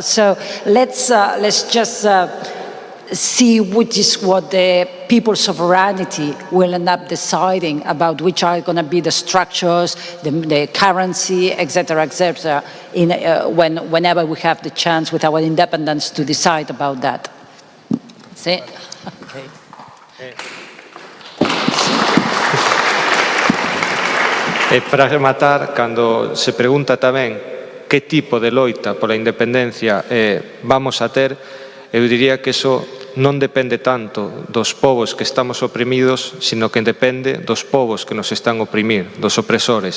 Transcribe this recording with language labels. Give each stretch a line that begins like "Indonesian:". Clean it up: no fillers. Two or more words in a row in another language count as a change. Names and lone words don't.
English: So let's just see which is what the people's sovereignty will end up deciding about which are going to be the structures, the currency, etc., whenever we have the chance with our independence to decide about that. See? Okay.
Galician: E para rematar, cando se pregunta tamén que tipo de loita pola independencia vamos a ter, eu diría que eso non depende tanto dos povos que estamos oprimidos, sino que depende dos povos que nos están a oprimir, dos opresores.